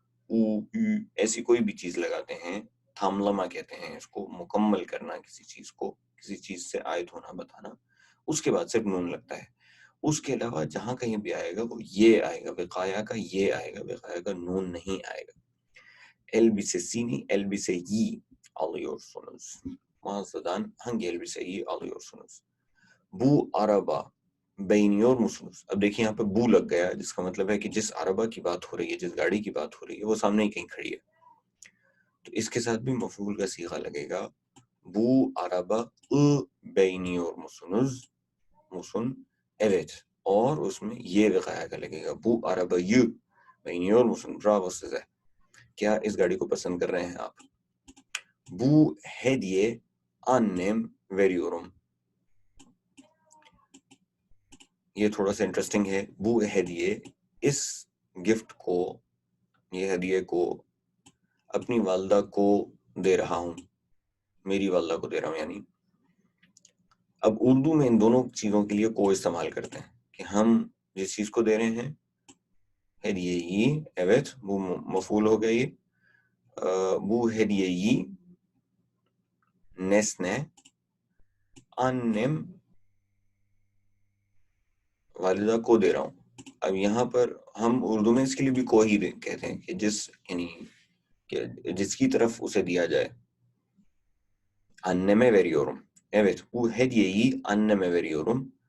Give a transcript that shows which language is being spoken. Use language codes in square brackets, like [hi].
[ur] او, ای ایسی کوئی بھی چیز لگاتے ہیں, تھاملما کہتے ہیں اس کو, مکمل کرنا کسی چیز کو, کسی چیز سے عائد ہونا بتانا, اس کے بعد صرف نون لگتا ہے. اس کے علاوہ جہاں کہیں بھی آئے گا وہ یہ آئے گا, وقایا کا یہ آئے گا, وقایا کا نون نہیں آئے گا. [tr] elbise sini, elbiseyi alıyorsunuz. Mağazadan hangi elbiseyi alıyorsunuz? Bu araba beğeniyor musunuz? [ur] اب دیکھیں یہاں پہ بو لگ گیا, جس کا مطلب ہے کہ جس عربہ کی بات ہو رہی ہے, جس گاڑی کی بات ہو رہی ہے, وہ سامنے ہی کہیں کھڑی ہے, تو اس کے ساتھ بھی مفعول کا صیغہ لگے گا. [tr] Bu araba beğeniyor musunuz? Musun? Evet. [ur] اور اس میں یہ وقایا کا لگے گا. [tr] Bu arabayı beğeniyor musun? Bravo size. [ur] کیا اس گاڑی کو پسند کر رہے ہیں آپ؟ [tr] Bu hediye annem veriyorum. [ur] یہ تھوڑا سا انٹرسٹنگ ہے. Bu hediye, اس گفٹ کو, یہ ہدیے کو اپنی والدہ کو دے رہا ہوں, میری والدہ کو دے رہا ہوں. یعنی اب اردو میں ان دونوں چیزوں کے لیے کو استعمال کرتے ہیں کہ ہم جس چیز کو دے رہے ہیں, [tr] hediyeyi, evet, bu [ur] مفعول ہو گیا. یہ [tr] bu hediyeyi nesne annem [ur] والدہ کو دے رہا ہوں. اب یہاں پر ہم اردو میں اس کے لیے بھی کو ہی کہتے ہیں کہ جس, یعنی کہ جس کی طرف اسے دیا جائے. [tr] anneme veriyorum. Evet, bu hediyeyi anneme veriyorum.